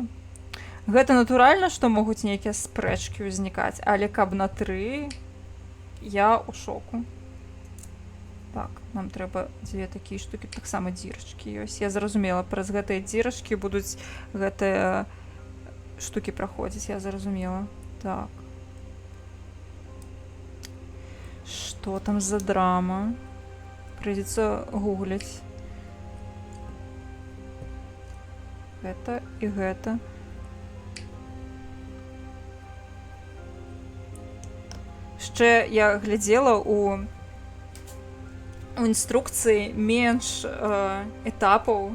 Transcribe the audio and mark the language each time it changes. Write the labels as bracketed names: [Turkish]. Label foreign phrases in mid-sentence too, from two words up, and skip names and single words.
[Belarusian] Гэта натуральна, што могуць нейкія спрэчкі ўзнікаць, але каб на 3, я ў шоку. Так, нам трэба 2 такія штукі, таксама дзірачкі ёсць. Я зразумела, праз гэтыя дзірачкі будуць гэтыя штукі праходзіць, я зразумела. [Russian] Так. Что там за драма? Придется гуглить. Это и это. [Belarusian] Ще я глядела у інструкцыі менш этапаў.